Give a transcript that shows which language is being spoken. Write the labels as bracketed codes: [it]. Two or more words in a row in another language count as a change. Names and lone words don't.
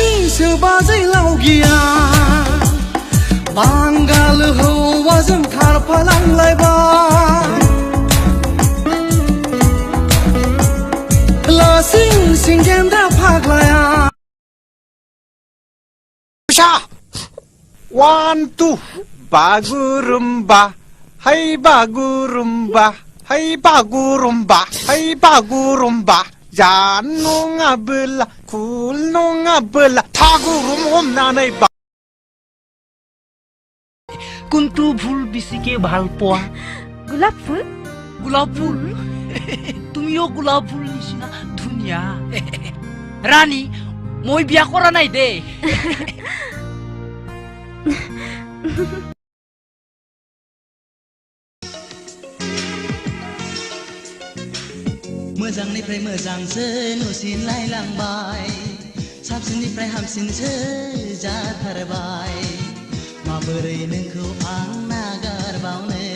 [brx] बाजै लावगिया बांगाल हौवाजों खारफालांलायबाय लासिं सिं गेन्द्रा फाग्लाया 1 2 Bagurumba Hai Bagurumba Hai Bagurumba Hai Bagurumba Janu ngabela kulno ngabela Tagurum homnanai ba [as] কোনটো ফুল বেছিকে ভাল পোৱা গোলাপ ফুল গোলাপ ফুল তুমিও গোলাপ ফুল নিচিনা ধুনীয়া ৰাণী মই বিয়া কৰা নাই দে [brx] मोजांनिफ्राय मोजांसो नुसिनलायलांबाय साबसिननिफ्राय हामसिनसो जाथारबाय माबोरै नोंखौ आं नागारबावनो